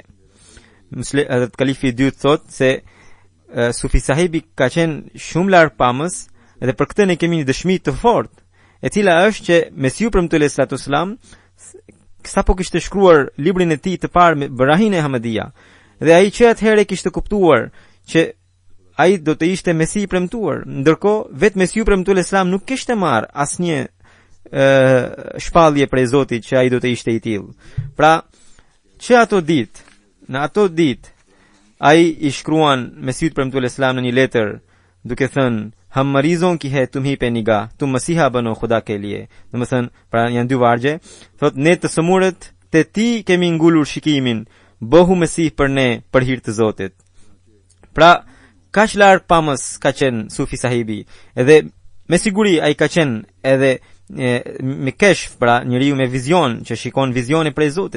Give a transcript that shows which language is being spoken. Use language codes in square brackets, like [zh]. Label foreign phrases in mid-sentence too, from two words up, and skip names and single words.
[sq] Edhe Kalifi i dytë thot se Sufi sahibi ka qenë shumë largpamës dhe për këtë ne kemi një dëshmi të fortë, e cila është që Mesiu premtuar Islam sa po kishte shkruar librin e tij të parë me Barahin e Ahmadiyya, dhe ai që atëherë kishte kuptuar që ai do të ishte Mesi i premtuar, ndërkohë vetë Mesiu premtuar Islam nuk kishte marr asnjë shpallje prej Zotit që ai do të ishte i tillë. Pra, që në ato ditë ai i shkruan Mesiut premtuar Islam në një letër duke thënë [ur] ہم مریضوں کی ہے تمہی پہ نگاہ تم مسیحا بنو خدا کے لیے. [sq] Domethënë, pra janë dy vargje, thot ne të sëmurët te ti kemi ngulur shikimin, bëhu mesih për ne për hir të Zotit. Pra kaq larg pamës ka qenë Sufi sahibi, edhe me siguri ai ka qenë edhe me keshf, pra njeriu me vizion që shikon vizione prej Zotit.